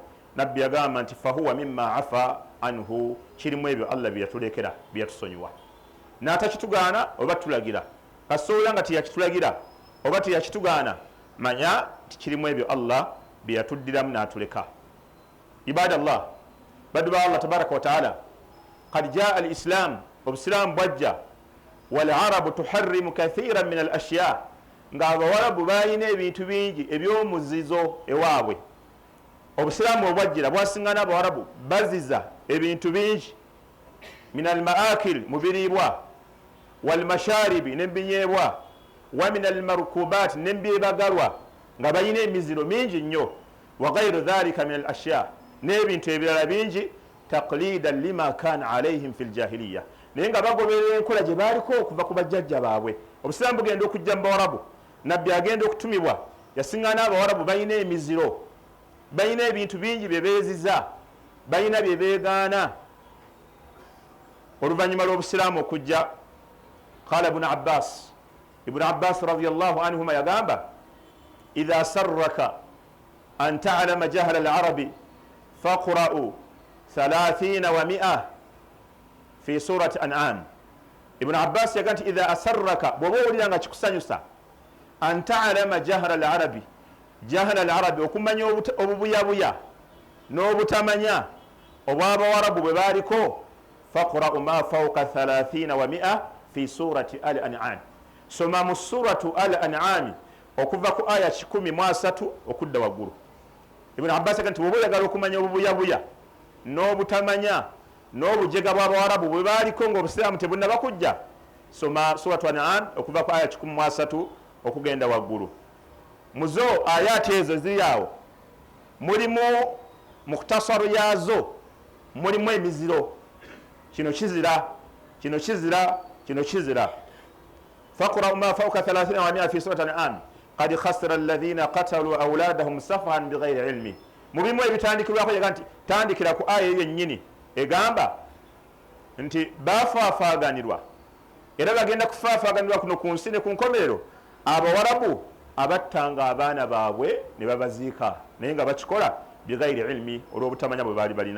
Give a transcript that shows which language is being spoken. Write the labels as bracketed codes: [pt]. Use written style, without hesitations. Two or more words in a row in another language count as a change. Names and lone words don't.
[lg] Nabbi yagamba nti [ar] فهو مما عفا عنه, [lg] kirimu ebyo Allah byeyatulekera byeyatusonyiwa, n'atakitugaana oba tulagira. Kasobola nga teyakitulagira oba teyakitugaana, manya nti kirimu ebyo Allah byeyatuddiramu n'atuleka. [ar] عباد الله, [lg] baddu ba Allah [ar] تبارك وتعالى، قد جاء الإسلام, [lg] obusiraamu bwajja, [ar] والعرب تحرم كثيرا من الأشياء, [lg] nga abawarabu balina ebintu bingi ebyomuzizo ewaabwe. Obusiraamu obwajjira bwasingana abawarabu baziza ebintu bingi, [ar] من المآكل, [lg] mu biriibwa, [ar] والمشارب, [lg] n'ebinyeebwa, [ar] ومن المركوبات, [lg] n'ebyebagalwa, nga balina emiziro mingi nnyo, [ar] وغير ذلك من الأشياء, [lg] n'ebintu ebirala bingi, [ar] تقليدا لما كان عليهم في الجاهلية, [lg] naye nga bagoberera enkola gye baaliko okuva ku bajjajja baabwe. Obusiraamu bugenda okujja mu bawarabu, nabbi agenda okutumibwa, yasingana abawarabu balina emiziro, balina ebintu bingi bye beeziza, balina bye beegaana. Oluvannyuma lw'obusiraamu okujja, [ar] قال ابن عباس رضي الله عنهما yagamba, إذا سرك أن تعلم جهل العرب فاقرأ 30 و100 في سورة الأنعام. [lg] Ibn Abbas yaga nti [ar] إذا سرك, [lg] bw'oba owulira nga kikusanyusa, [ar] أن تعلم جهل العرب، جهل العرب, jahla al-arabi, [lg] okumanya obubuyabuya n'obutamanya obw'abawarabu bwe baaliko, [ar] فاقرأ ما فوق 30 و100 في سورة الأنعام, [lg] soma mu suratu al-An'am okuva ku aya 13 okudda waggulu. Ibn Abbas yaga nti bw'oba oyagala okumanya obubuyabuya n'obutamanya n'obujega bw'abawarabu bwe baaliko ng'obusiraamu tebunnaba kujja, soma suratu An'am okuva ku aya 13 okugenda waggulu. Muzo ayati ezo ziri awo mulimu mukhtasaru yazo, mulimu emiziro, kino kizira, kino kizira, kino kizira. [ar] فاقرأ ما فوق 30 و100 في سورة الأنعام قد خسر الذين قتلوا أولادهم سفها بغير علم. [lg] Mubimu ebitandikirwako yaga nti tandikira ku aya yennyini egamba nti bafaafaaganirwa era bagenda kufaafaaganirwa kuno ku nsi ne ku nkomerero abawarabu abattanga abaana baabwe ne babaziika, naye nga bakikola [ar] بغير علم, [lg] olw'obutamanya bwe baali balina.